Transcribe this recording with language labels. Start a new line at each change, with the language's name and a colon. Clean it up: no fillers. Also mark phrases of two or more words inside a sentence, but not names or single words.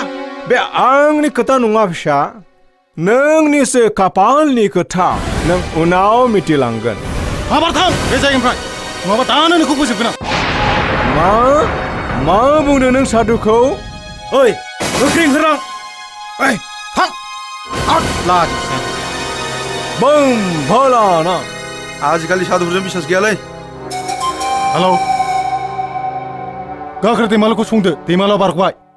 Bodo: बे आंनि खोथा नङा फिसा नोंनिसो खाफालनि खोथा नों उनाव मिथिलांगोन माबार थां बे जायगानिफ्राय नङाबा दानो नोंखौ फोजोबगोन आं मा बुंदों नों साधुखौ ओइ गोख्रै ओंखारलां ओइ थां आउट लाग बम भोलानाथ आजिखालि साधुफोरजों बिसास गैयालै हेलौ गाखोर दैमालुखौ संदो दैमालुआ बारग'बाय